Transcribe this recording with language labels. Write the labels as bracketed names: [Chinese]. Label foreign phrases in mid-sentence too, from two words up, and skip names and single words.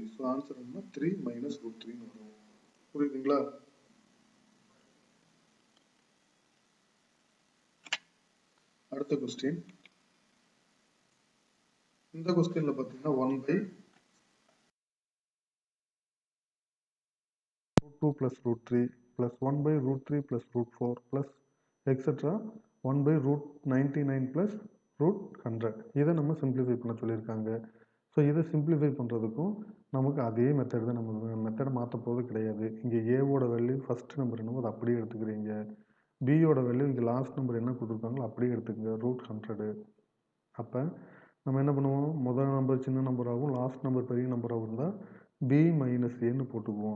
[English] so answer [Tamil] என்ன, 3 மைனஸ் √3ன்னு வரும். புரியுதுங்களா? அடுத்த கொஸ்டின். இந்த கொஸ்டின்ல பார்த்தீங்கன்னா 1/√2 plus √3 plus 1/√3 plus √4 [English] plus etc [Tamil] 1/√99 plus √100. இதை நம்ம சிம்பிளிஃபை பண்ண சொல்லியிருக்காங்க. ஸோ இதை சிம்பிளிஃபை பண்ணுறதுக்கும் நமக்கு அதே மெத்தட் தான், நம்ம மெத்தட் மாற்ற போது கிடையாது. இங்கே ஏவோட [English] value first number [Tamil] என்னவோ அதை அப்படியே எடுத்துக்கிறீங்க, பியோட வேல்யூ இங்கே [English] last number [Tamil] என்ன கொடுத்துருக்காங்களோ அப்படியே எடுத்துக்கங்க, √100. அப்போ நம்ம என்ன பண்ணுவோம், முதல் நம்பர் சின்ன நம்பராகவும் [English] last number [Tamil] பெரிய நம்பராகவும் இருந்தால் b மைனஸ் ஏன்னு போட்டுக்குவோம்.